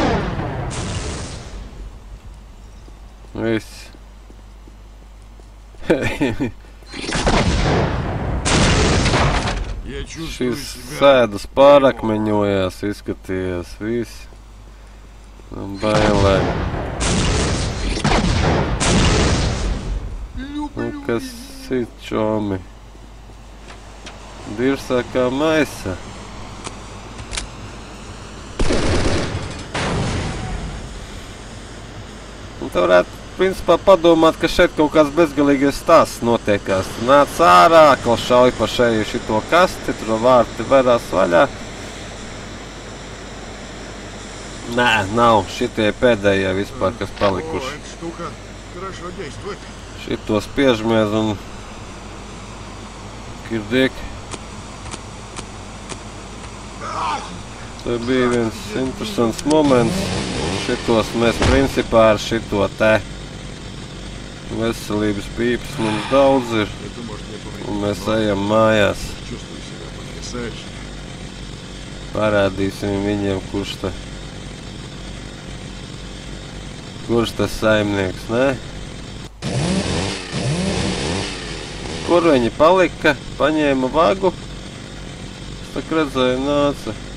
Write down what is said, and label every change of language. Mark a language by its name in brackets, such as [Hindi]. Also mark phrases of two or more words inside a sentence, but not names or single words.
[Latvian] Viss. [Russian] Я чувствую [Latvian] Šis [Russian] себя... [Latvian] sēdas pārakmeņojās, izskatījās, viss. Bailē. Nu, kas ir čomi? Dirsā kā maisa. Un te varētu, principā, padomāt, ka šeit kaut kāds bezgalīgais stāsts notiekās. Tu nāc ārā, atkal šauj pa šeju šito kasti, tur vārti verās vaļā. Nē, nav. Šitie pēdējie vispār, kas [Russian] О, [Latvian] palikuši. [Russian] эта штука хорошо действует. [Latvian] Šito spiežamies un... Kirdiek. Te bija viens interesants moments. Šitos mēs principā ar šito te veselības pīpes mums daudz ir. [Russian] Это может мне повредить. [Latvian] Un mēs ejam mājās. [Russian] Чувствую себя потрясающе. [Latvian] Parādīsim viņiem, kurš tas saimnieks, ne? Kur viņi palika? Paņēma vagu. Es tak redzēju, nāca.